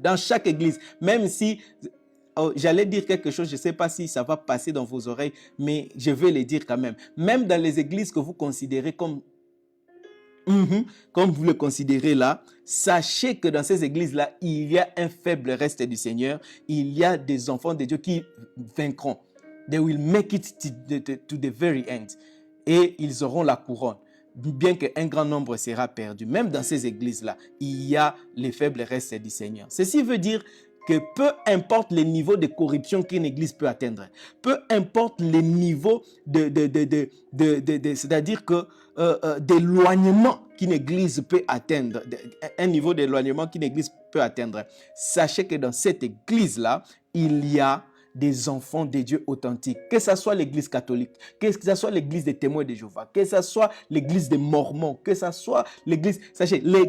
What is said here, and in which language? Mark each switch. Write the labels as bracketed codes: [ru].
[fr] Dans chaque église, même si, j'allais dire quelque chose, je ne sais pas si ça va passer dans vos oreilles, mais je vais le dire quand même. Même dans les églises que vous considérez comme vous le considérez là, sachez que dans ces églises-là, il y a un faible reste du Seigneur. Il y a des enfants de Dieu qui vaincront. [en] They will make it to the very end. [fr] Et ils auront la couronne. Bien qu'un grand nombre sera perdu. Même dans ces églises-là, il y a les faibles restes du Seigneur. Ceci veut dire que peu importe les niveaux de corruption qu'une église peut atteindre, peu importe les niveaux c'est-à-dire que d'éloignement qu'une église peut atteindre, un niveau d'éloignement qu'une église peut atteindre, sachez que dans cette église-là, il y a des enfants de Dieu authentiques, que ce soit l'église catholique, que ce soit l'église des témoins de Jéhovah, que ce soit l'église des Mormons, que ce soit l'église, sachez,